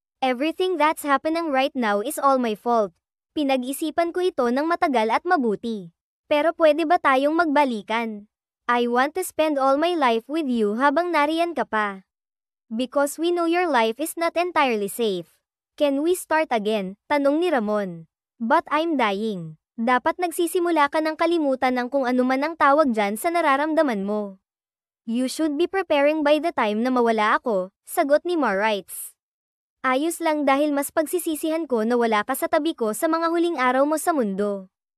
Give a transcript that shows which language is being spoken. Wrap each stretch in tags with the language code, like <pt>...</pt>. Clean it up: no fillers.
<en>Everything that's happening right now is all my fault.</en> <tl>Pinag-isipan ko ito ng matagal at mabuti. Pero pwede ba tayong magbalikan?</tl> <en>I want to spend all my life with you</en> <tl>habang nariyan ka pa.</tl> <en>Because we know your life is not entirely safe. Can we start again?</en> <tl>Tanong ni Ramon.</tl> <en>But I'm dying.</en> <tl>Dapat nagsisimula ka ng kalimutan ng kung ano man ang tawag dyan sa nararamdaman mo.</tl> <en>You should be preparing by the time</en> <tl>na mawala ako, sagot ni Marites. Ayos lang dahil mas pagsisisihan ko na wala ka sa tabi ko sa mga huling araw mo sa mundo.</tl>